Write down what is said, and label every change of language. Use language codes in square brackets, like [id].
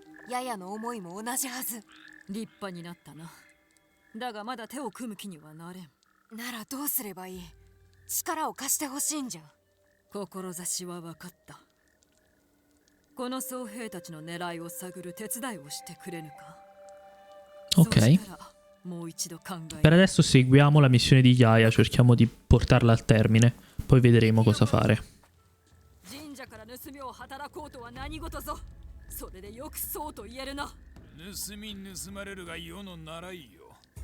[ja] ややの思いも同じはず立派になったなだがまだ手を組む気にはなれんならどうすればいい力を貸してほしいんじゃ志は分かったこの僧兵たちの狙いを探る手伝いをしてくれぬか Ok. [it] Per adesso seguiamo la missione di Yaya, cerchiamo di portarla al termine, poi vedremo cosa fare. [ja] 盗みを働こうとは何事ぞそれでよくそうと言えるな盗み盗まれるが世の習いよ